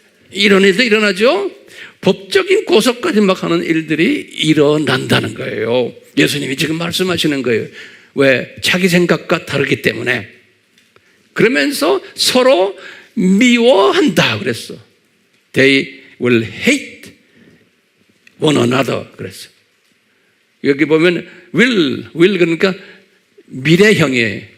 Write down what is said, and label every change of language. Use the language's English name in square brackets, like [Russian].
[Korean] 이런 일도 일어나죠? 법적인 고소까지 막 하는 일들이 일어난다는 거예요. 예수님이 지금 말씀하시는 거예요. 왜? 자기 생각과 다르기 때문에. 그러면서 서로 미워한다 그랬어. [English] They will hate one another [Korean] 그랬어. 여기 보면 will 그러니까 미래형이에요.